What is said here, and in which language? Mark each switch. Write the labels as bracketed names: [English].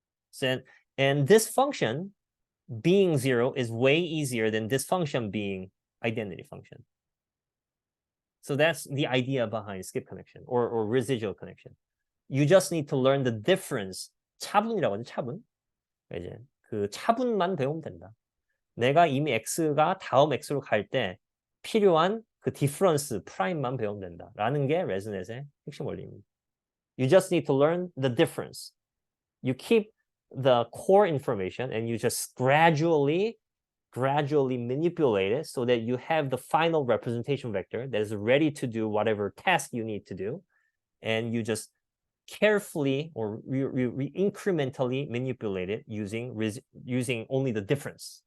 [English] So, and this function being 0 is way easier than this function being identity function. So that's the idea behind skip connection or residual connection. You just need to learn the difference. [Korean] 차분이라고 하죠, 차분. 이제 그 차분만 배우면 된다. 내가 이미 x가 다음 x로 갈 때 필요한 그 디퍼런스 프라임만 배우면 된다라는 게 ResNet의 핵심 원리입니다. [English] You just need to learn the difference. You keep the core information and you just gradually manipulate it so that you have the final representation vector that is ready to do whatever task you need to do, and you just carefully or incrementally manipulate it using only the difference.